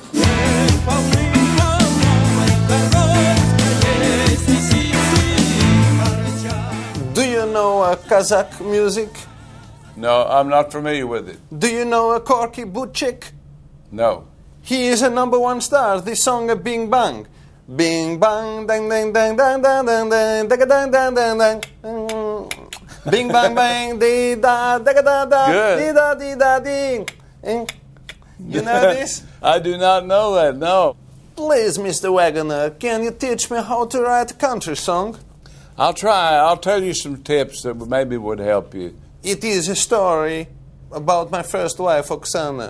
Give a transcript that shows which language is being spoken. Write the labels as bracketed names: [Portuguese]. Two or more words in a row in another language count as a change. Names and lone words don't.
[English] Do you know Kazakh music? No, I'm not familiar with it. Do you know Corky Butchik? No. He is a #1 star. This song, Bing Bang. Bing Bang, dang, dang, dang, dang, dang, dang, dang, dang, dang, dang, dang, dang. Bing Bang Bang, dee da, da da da, dee da, dee da, dee. You know this? I do not know that, no. Please, Mr. Wagoner, can you teach me how to write a country song? I'll try. I'll tell you some tips that maybe would help you. It is a story about my first wife, Oksana.